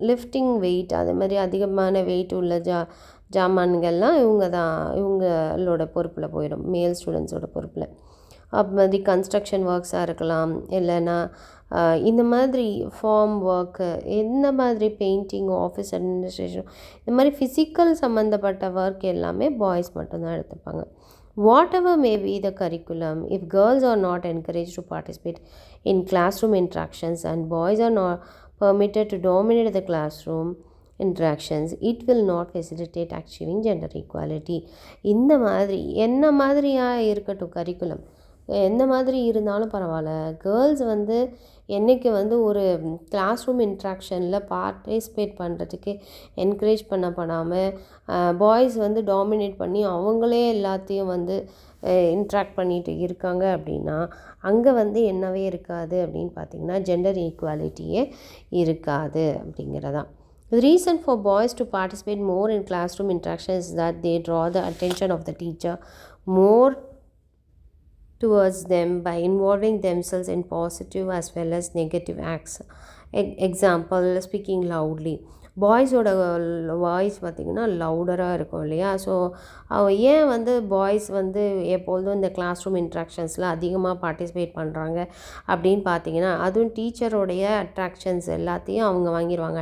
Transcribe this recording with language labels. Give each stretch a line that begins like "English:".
Tamil: Lifting wait, அது மாதிரி அதிகமான வெயிட் உள்ள ஜாமான்கள்லாம் இவங்களோட பொறுப்பில் போயிடும், மேல் ஸ்டூடெண்ட்ஸோட பொறுப்பில். அது மாதிரி கன்ஸ்ட்ரக்ஷன் ஒர்க்ஸாக இருக்கலாம், இல்லைன்னா இந்த மாதிரி ஃபார்ம் ஒர்க்கு, இந்த மாதிரி பெயிண்டிங், ஆஃபீஸ் அட்மினிஸ்ட்ரேஷன், இந்த மாதிரி ஃபிசிக்கல் சம்மந்தப்பட்ட ஒர்க் எல்லாமே பாய்ஸ் மட்டும்தான் எடுத்துப்பாங்க.
English: Whatever may be the curriculum, if girls are not encouraged to participate in classroom interactions and boys are not permitted to dominate the classroom interactions, it will not facilitate achieving gender equality.
Tamil: இந்த மாதிரி என்ன மாதிரியாக இருக்கட்டும் curriculum, எந்த மாதிரி இருந்தாலும் பரவாயில்ல, girls வந்து என்றைக்கு வந்து ஒரு கிளாஸ் ரூம் இன்ட்ராக்ஷனில் பார்ட்டிசிபேட் பண்ணுறதுக்கு என்கரேஜ் பண்ணப்படாமல் பாய்ஸ் வந்து டாமினேட் பண்ணி அவங்களே எல்லாத்தையும் வந்து இன்ட்ராக்ட் பண்ணிட்டு இருக்காங்க அப்படின்னா, அங்கே வந்து என்னவே இருக்காது அப்படின்னு பார்த்திங்கன்னா ஜெண்டர் ஈக்குவாலிட்டியே இருக்காது அப்படிங்கிறதான்.
English: The reason for boys to participate more in classroom interactions is that they draw the attention of the teacher more towards them by involving themselves in positive as well as negative acts. Example, speaking loudly.
Tamil: பாய்ஸோட voice பார்த்திங்கன்னா லவுடராக இருக்கும் இல்லையா. So ஏன் வந்து boys வந்து எப்பொழுதும் இந்த class room இன்ட்ராக்ஷன்ஸில் அதிகமாக participate பண்ணுறாங்க அப்படின்னு பார்த்தீங்கன்னா, அதுவும் டீச்சரோடைய அட்ராக்ஷன்ஸ் எல்லாத்தையும் அவங்க வாங்கிடுவாங்க.